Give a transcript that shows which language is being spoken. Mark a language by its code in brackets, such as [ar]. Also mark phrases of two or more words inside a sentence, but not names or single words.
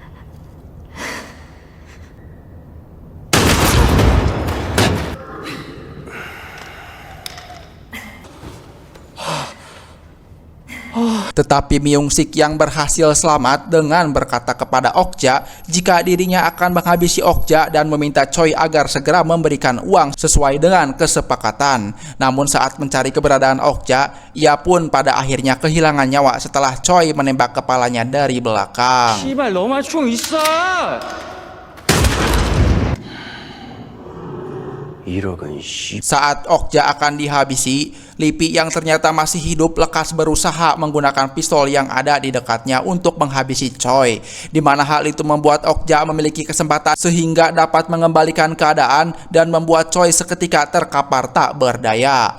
[id] Tetapi Myung-sik yang berhasil selamat dengan berkata kepada Okja jika dirinya akan menghabisi Okja dan meminta Choi agar segera memberikan uang sesuai dengan kesepakatan. Namun saat mencari keberadaan Okja, ia pun pada akhirnya kehilangan nyawa setelah Choi menembak kepalanya dari belakang. [ko] 씨발 너만 총 있어. 1억은 씨. [id] Saat Okja akan dihabisi, Lipi yang ternyata masih hidup lekas berusaha menggunakan pistol yang ada di dekatnya untuk menghabisi Choi. Di mana hal itu membuat Okja memiliki kesempatan sehingga dapat mengembalikan keadaan dan membuat Choi seketika terkapar tak berdaya.